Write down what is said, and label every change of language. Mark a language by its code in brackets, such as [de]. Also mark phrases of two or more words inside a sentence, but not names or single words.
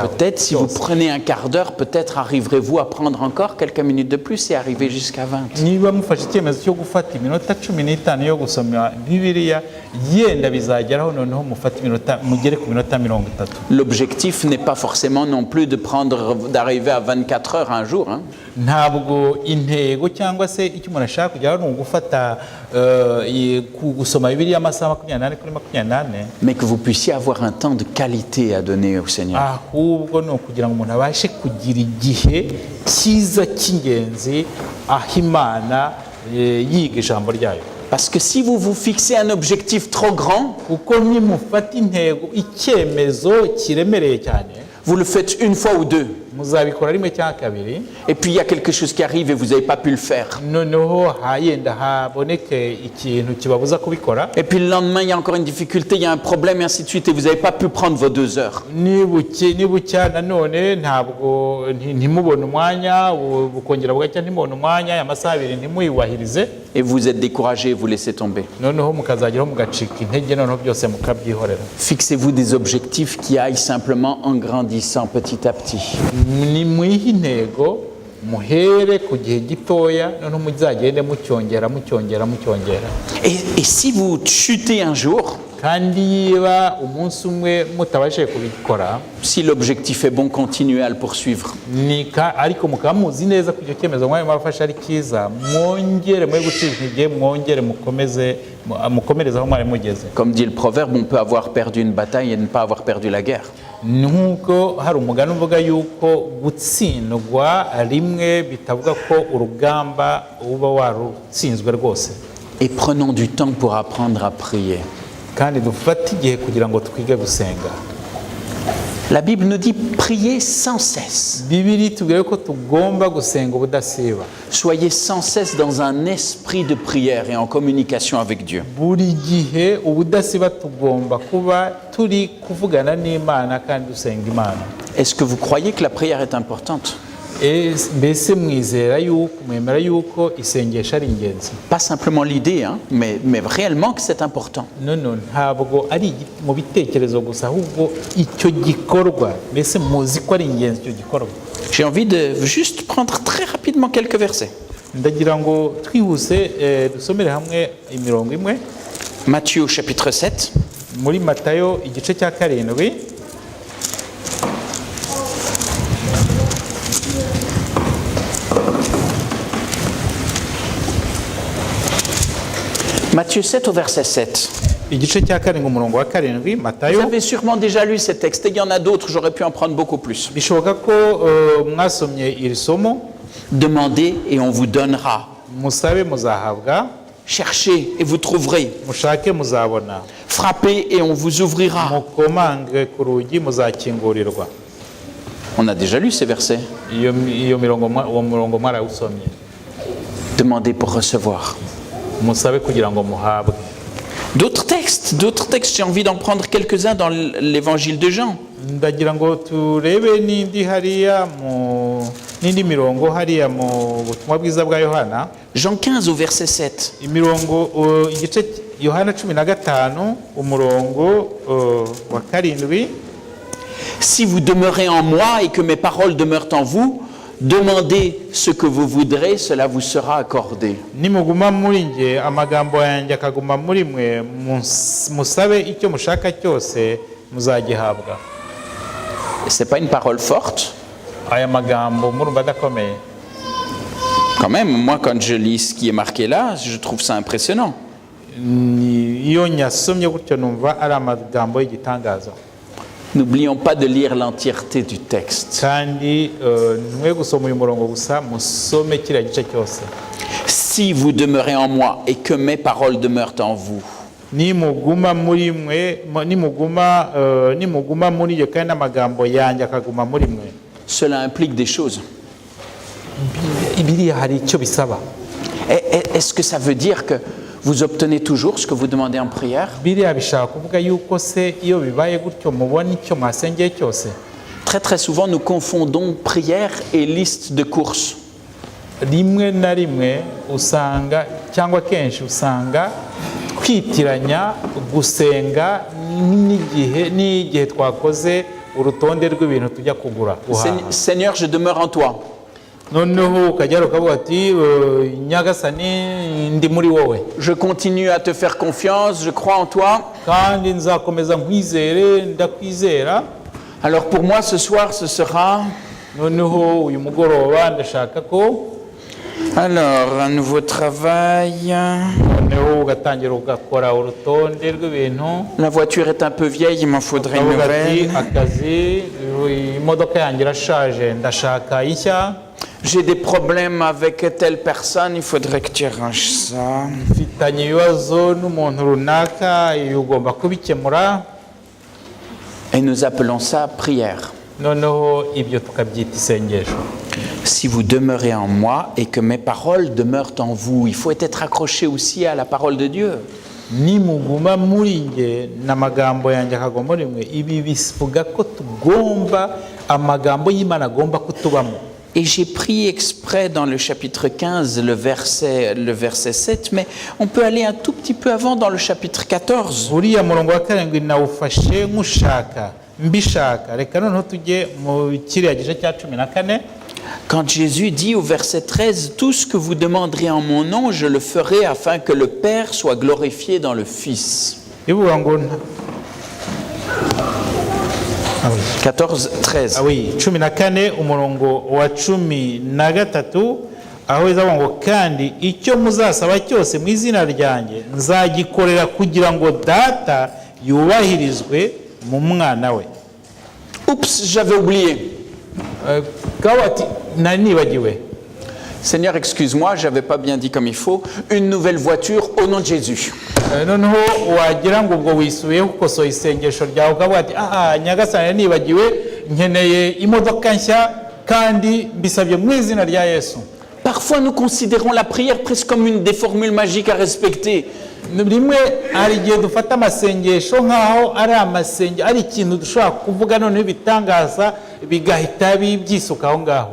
[fr] Peut-être si vous prenez un quart d'heure, peut-être arriverez-vous à prendre encore quelques minutes de plus et arriver jusqu'à 20. [rw] Niba mufashe icyemezo cyo gufata iminota 15 yo gusoma Bibiliya, yenda bizageraho noneho mugere ku minota 30. [fr] L'objectif n'est pas forcément non plus d'arriver à 24 heures un jour. [rw] Ntabwo intego cyangwa se icyo umuntu ashaka kugeraho ni ugufata gusoma Bibiliya amasaha 24 kuri 24, [fr] mais que vous puissiez avoir un temps de qualité à donner au Seigneur. [rw] ahubwo ni ukugira ngo umuntu abashe kugira igihe cyiza cy'ingenzi aho Imana yiga ijambo ryayo. [fr] Parce que si vous vous fixez un objectif trop grand, [rw] kuko nimufata intego, icyemezo kiremereye cyane, [fr] vous le faites une fois ou 2. [rw] muzabikora rimwe cyangwa kabiri, [fr] Et puis il y a quelque chose qui arrive et vous n'avez pas pu le faire. [rw] noneho yenda haboneke ikintu kibabuza kubikora, [fr] Et puis le lendemain, il y a encore une difficulté, il y a un problème et ainsi de suite et vous n'avez pas pu prendre vos 2 heures. [rw] nibucya nanone ntabwo ntimubone umwanya, bukongera bugacya ntimubone umwanya, aya masaha 2 ntimuyubahirize, [fr] Et vous êtes découragé et vous laissez tomber. [rw] noneho mukazageraho mugacika intege, noneho byose mukabyihorera. [fr] Fixez-vous des objectifs qui aillent simplement en grandissant petit à petit. [rw] Ni mwihe intego, muhere ku gihe gitoya, noneho muzagende mucyongera. [fr] Et si vous chutez un jour, [rw] Kandi yiba umunsi umwe mutabashije kubikora, [fr] si l'objectif est bon, continuez à le poursuivre. [rw] ariko mukaba muzi neza ko icyo cyemezo mwari mwafashe ari cyiza, mwongere mwe gucika intege, mwongere mukomereze aho mwari mugeze. [fr] Comme dit le proverbe, on peut avoir perdu une bataille et ne pas avoir perdu la guerre. [rw] Nuko hari umugani uvuga yuko gutsindwa rimwe bitavuga ko urugamba uba warutsinzwe rwose. [fr] Et prenons du temps pour apprendre à prier. [rw] Kandi dufate igihe kugira ngo twige gusenga. [fr] La Bible nous dit priez sans cesse. [rw] Bibiliya itubwira ko tugomba gusenga ubudasiba. [fr] Soyez sans cesse dans un esprit de prière et en communication avec Dieu. [rw] Buri gihe ubudasiba tugomba kuba turi kuvugana n'Imana kandi dusenga Imana. [fr] Est-ce que vous croyez que la prière est importante? [rw] Mbese mwemera yuko isengesho ari ingenzi? [fr] Pas simplement l'idée, mais réellement que c'est important. [rw] Ntabwo ari mu bitekerezo gusa, ahubwo icyo gikorwa, mbese muzi ko ari ingenzi icyo gikorwa. [fr] J'ai envie de juste prendre très rapidement quelques versets. [rw] Ndagira ngo twihuse dusomere hamwe imirongo imwe. [fr] Matthieu chapitre 7. [rw] Muri Matayo igice cya 7. [fr] Matthieu 7 au verset 7. [rw] Igice cya 7 umurongo wa 7, [fr] Vous [rw] Matayo. [fr] avez sûrement déjà lu ces textes et il y en a d'autres, j'aurais pu en prendre beaucoup plus. [rw] Bishoboka ko mwasomye iri somo. [fr] Demandez et on vous donnera. [rw] Musabe muzahabwa, [fr] Cherchez et vous trouverez. [rw] mushake muzabona, [fr] Frappez et on vous ouvrira. [rw] mukomange ku rugi muzakingurirwa. [fr] On a déjà lu ces versets. [rw] Iyo mirongo uwo murongo mwarawusomye. [fr] Demandez pour recevoir. [rw] Musabe kugira ngo muhabwe. [fr] D'autres textes, j'ai envie d'en prendre quelques-uns dans l'évangile de Jean. [rw] Ndagira ngo turebe n'indi hariya n'indi mirongo hariya mu butumwa bwiza bwa Yohana. [fr] Jean 15 au verset 7. [rw] Imirongo igice Yohana 15 umurongo wa 7. [fr] Si vous demeurez en moi et que mes paroles demeurent en vous, demandez ce que vous voudrez, cela vous sera accordé. [rw] Nimuguma muri nge amagambo yanjye akaguma muri mwe, musabe icyo mushaka cyose muzagihabwa. [fr] C'est pas une parole forte? [rw] Aya magambo murumva adakomeye? [fr] Quand même, moi quand je lis ce qui est marqué là, je trouve ça impressionnant. [rw] Iyo nyasomye gutyo numva ari amagambo y'igitangaza. [fr] N'oublions pas de lire l'entièreté du texte. [rw] Kandi ntwe gusoma uyu murongo gusa, musome kiriya gice cyose. [fr] Si vous demeurez en moi et que mes paroles demeurent en vous. [rw] Nimuguma muri mwe, nimuguma muri yo kandi amagambo yanjye akaguma muri mwe. [fr] Cela implique des choses. [rw] Biriya hari icyo bisaba. [fr] Est-ce que ça veut dire que vous obtenez toujours ce que vous demandez en prière? [rw] Biriya bishaka kuvuga yuko se iyo bibaye gutyo mubona icyo mwasengeye cyose? [fr] Très très souvent nous confondons prière et liste de courses. [rw] Rimwe na rimwe usanga cyangwa kenshi usanga kwitiranya gusenga n'igihe twakoze urutonde rw'ibintu tujya kugura. [fr] Seigneur, je demeure en toi. [rw] Noneho ukajya ukavuga ati Nyagasani ndi muri wowe. [fr] Je continue à te faire confiance, je crois en toi. [rw] Kandi nzakomeza nkwizere, ndakwizera. [fr] Alors pour moi ce soir ce sera [rw] noneho uyu mugoroba ndashaka ko [fr] alors un nouveau travail. [rw] Noneho ugatangira ugakora urutonde rw'ibintu. [fr] La voiture est un peu vieille, il m'en faudrait une nouvelle. [rw] Akazi imodoka yanjye irashaje ndashaka ishya. [fr] J'ai des problèmes avec telle personne, il faudrait que tu arranges ça. [rw] Mfitanye ibibazo n'umuntu runaka, ugomba kubikemura. [fr] Et nous appelons ça prière. [rw] Noneho ibyo tukabyita isengesho. [fr] Si vous demeurez en moi et que mes paroles demeurent en vous, il faut être accroché aussi à la parole de Dieu. [rw] Nimuguma muri nge n'amagambo yanjye akaguma muri mwe, ibi bivuga ko tugomba amagambo y'Imana agomba kutubamo. [fr] Et j'ai pris exprès dans le chapitre 15 le verset 7, mais on peut aller un tout petit peu avant dans le chapitre 14. [rw] Uriya murongo wa 7 nawufashe nk'ushaka mbishaka, reka noneho tujye mu kiriya gice cya 14. [fr] Quand Jésus dit au verset 13, « Tout ce que vous demanderez en mon nom, je le ferai afin que le Père soit glorifié dans le Fils. » 14, 13. [rw] Oui, 14 umurongo wa 13 aho izavuga ngo kandi icyo muzasaba cyose mu izina ryanjye nzagikorera kugira ngo data yubahirizwe mu mwana we. [fr] Oups, j'avais oublié. Seigneur, excuse-moi, j'avais pas bien dit comme il faut. Une nouvelle voiture au nom de Jésus. [rw] Noneho wagira ngo ubwo wisubiye ukosoye isengesho ryawe ukavuga ati Nyagasani nibagiwe nkeneye imodoka nshya kandi mbisabye mu izina rya Yesu. [fr] Parfois nous considérons la prière presque comme une des formules magiques à respecter. [rw] Rimwe hari igihe dufata amasengesho nk'aho ari ikintu dushobora kuvuga noneho bitangaza bigahita byisuka aho ngaho.